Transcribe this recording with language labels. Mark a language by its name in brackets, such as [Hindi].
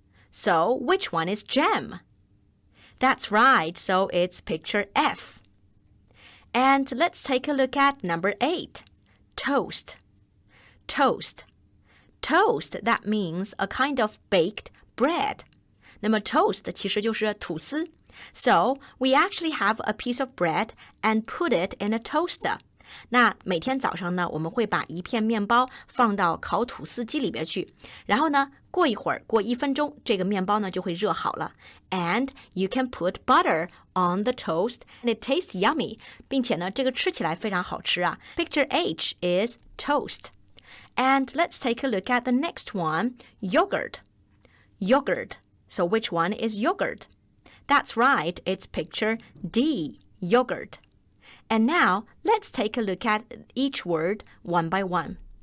[English] So, which one is jam?That's right, so it's picture F. And let's take a look at number 8, toast. Toast. Toast, that means a kind of baked bread. [Chinese] 那么 toast 其实就是吐司。 [English] So, we actually have a piece of bread and put it in a toaster. [Chinese] 那每天早上呢，我们会把一片面包放到烤吐司机里边去，然后呢，过一会儿，过1分钟，这个面包呢就会热好了。 [English] And you can put butter on the toast, and it tastes yummy. [Chinese] 并且呢，这个吃起来非常好吃啊。 [English] Picture H is toast. And let's take a look at the next one, yogurt. Yogurt. So which one is yogurt? That's right, it's picture D, yogurt.And now, let's take a look at each word one by one.